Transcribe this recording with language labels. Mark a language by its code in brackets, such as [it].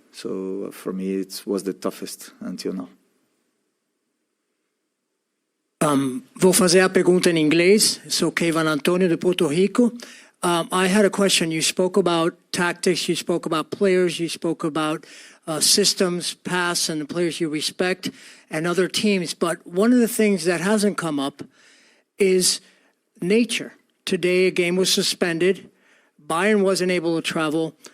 [en] So for me, it was the toughest until now. [pt] Vou fazer a pergunta em inglês. Sou Kevin Antonio de Puerto Rico. [en] I had a question. You spoke about tactics, you spoke about players, you spoke about systems, pass, and the players you respect, and other teams. But one of the things that hasn't come up is nature. Today, a game was suspended. Bayern wasn't able to travel.